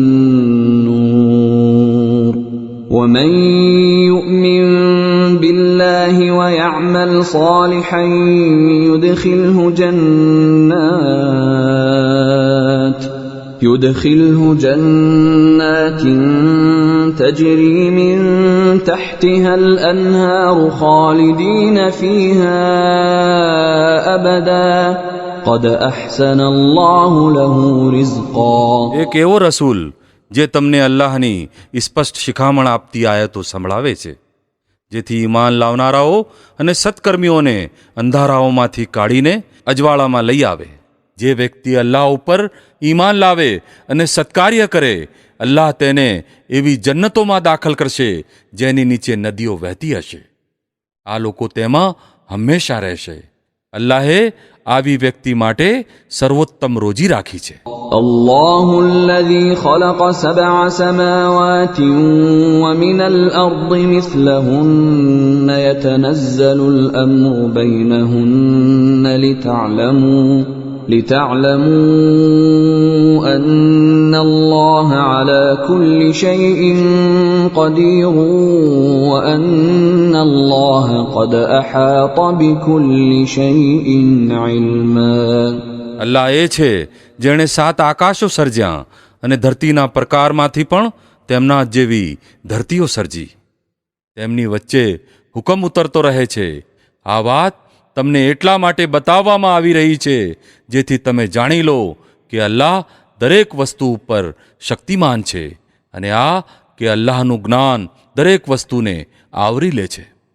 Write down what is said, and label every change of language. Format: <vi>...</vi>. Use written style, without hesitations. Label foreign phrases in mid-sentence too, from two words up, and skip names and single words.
<ar>النور ومن يؤمن بالله ويعمل صالحا يدخله جنات تجري من تحتها الأنهار خالدين فيها أبدا قد أحسن الله له رزقا.</ar> <gu>એક એવો રસૂલ જે તમને અલ્લાહની સ્પષ્ટ શિખામણ આપતી આયતો સંભળાવે છે, જેથી ઈમાન લાવનારાઓ અને સત્કર્મીઓને અંધારાઓમાંથી કાઢીને અજવાળામાં લઈ આવે. જે વ્યક્તિ અલ્લાહ ઉપર ઈમાન લાવે અને સત્કાર્ય કરે, અલ્લાહ તેને એવી જન્નતોમાં દાખલ કરશે જેની નીચે નદીઓ વહેતી હશે. આ લોકો તેમાં હંમેશા રહેશે. અલ્લાહે આવી વ્યક્તિ માટે સર્વોત્તમ રોજી રાખી છે.</gu> <ar>الله الذي خلق 7 سماوات ومن الأرض مثلهن يتنزل الأمر بينهن لتعلموا أن الله على كل شيء قدير وأن الله قد أحاط بكل شيء علما.</ar> <gu>અલ્લાહ એ છે જેણે 7 આકાશો સર્જ્યા અને ધરતીના પ્રકારમાંથી પણ તેમના જેવી ધરતીઓ સર્જી. તેમની વચ્ચે હુકમ ઉતરતો રહે છે. આ વાત તમને એટલા માટે બતાવવામાં આવી રહી છે જેથી તમે જાણી લો કે અલ્લાહ દરેક વસ્તુ ઉપર શક્તિમાન છે અને આ કે અલ્લાહનું જ્ઞાન દરેક વસ્તુને આવરી લે છે.</gu>